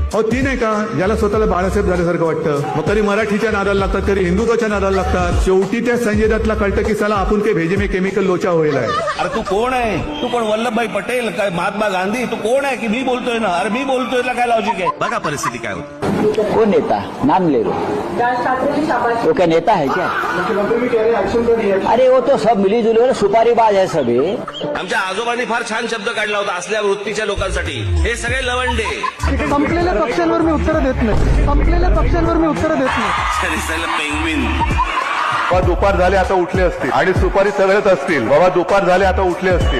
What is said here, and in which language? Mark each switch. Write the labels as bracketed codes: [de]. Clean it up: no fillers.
[mr] हो ती नाही का ज्याला स्वतःला बाळासाहेब झाल्यासारखं वाटतं, मग कधी मराठीच्या नादाला लागतात, कधी हिंदुत्वाच्या नादाला लागतात. शेवटी त्या संजय दत्तला कळतं की साला आपण काही [hi] भेजे में केमिकल लोचा [mr] होईल आहे. अरे तू कोण आहे? तू कोण? वल्लभभाई पटेल काय महात्मा गांधी? तू कोण आहे की मी बोलतोय ना? अरे मी बोलतोय ना, काय लॉजिक आहे? बघा परिस्थिती काय होती. [hi] वो नेता नाम ले लो, वो क्या नेता है क्या? अरे वो तो सब मिली जुली सुपारीबाज है सभी. [mr] आमच्या आजोबांनी फार छान शब्द काढला होता असल्या वृत्तीच्या लोकांसाठी. हे सगळे लवंडे. संपलेल्या पक्षांवर मी उत्तर देत नाही. संपलेल्या पक्षांवर मी उत्तर देत नाही. पेंग्विन. बाबा दुपार झाले आता उठले असतील आणि सुपारी सगळेच असतील. बाबा दुपार झाले आता उठले असतील.